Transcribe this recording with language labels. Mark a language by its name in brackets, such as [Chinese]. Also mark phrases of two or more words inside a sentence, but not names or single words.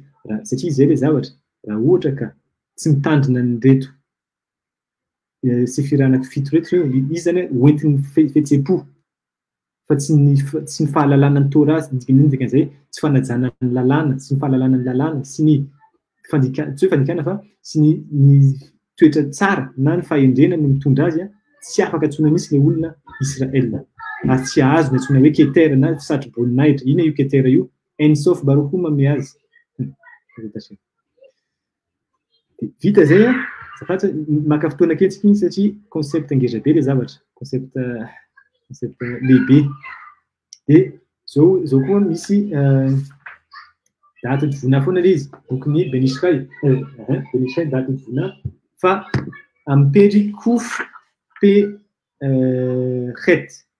[Malagasy] Satria izay le zavatra raha ohatra ka tsy mitandrina ny reto sefira anankifito reto izy zany hoentin'ny fihetsem-po fa tsy ny fahalalana ny Torah dikan'izay tsy fanajana ny lalàna, sy ny fahalalana ny lalàna sy ny tsy hoe fandikana fa sy ny toetra tsara na ny fahendrena no mitondra azy tsy afaka antsoina mihitsy le olona Israel. Tsy azo ny antsoina hoe ketera na fisatry boninahitra. Ina io ketera io? [Hebrew] אין סוף ברוך הוא [Malagasy] mamea azy. Vita zay zafatsa maka fotoana ketsika iny satria concept ngeza be le zavatra, concept lehibe. Dia zao koa misy daty vona foana le izy, donc ny Benishray daty vona fa amin'ny pejy kof pe het